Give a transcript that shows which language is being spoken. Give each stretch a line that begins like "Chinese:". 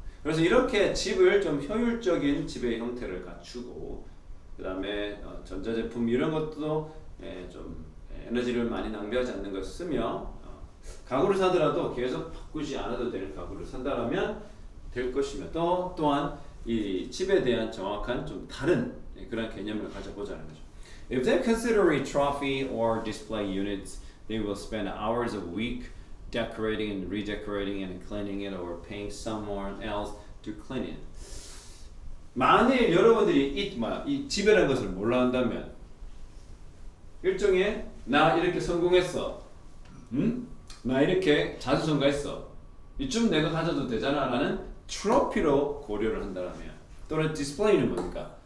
Korean: 그래서 이렇게 집을 좀 효율적인 집의 형태를 갖추고 그 다음에 전자제품 이런 것도 좀 에너지를 많이 낭비하지 않는 것을 쓰며 가구를 사더라도 계속 바꾸지 않아도 되는 가구를 산다라면 될 것이며 또한 이 집에 대한 정확한 좀 다른 그런 개념을 가져보자는 거죠.
English: If they consider a trophy or display units, they will spend hours a week decorating and redecorating and cleaning it or paying someone else to clean it.
Korean: 만일 여러분들이 이 집이라는 것을 몰라 한다면 일종의 나 이렇게 성공했어. 나 이렇게 자수성가했어. 이쯤 내가 가져도 되잖아 라는 트로피로 고려를 한다면 또는 디스플레이는 뭡니까?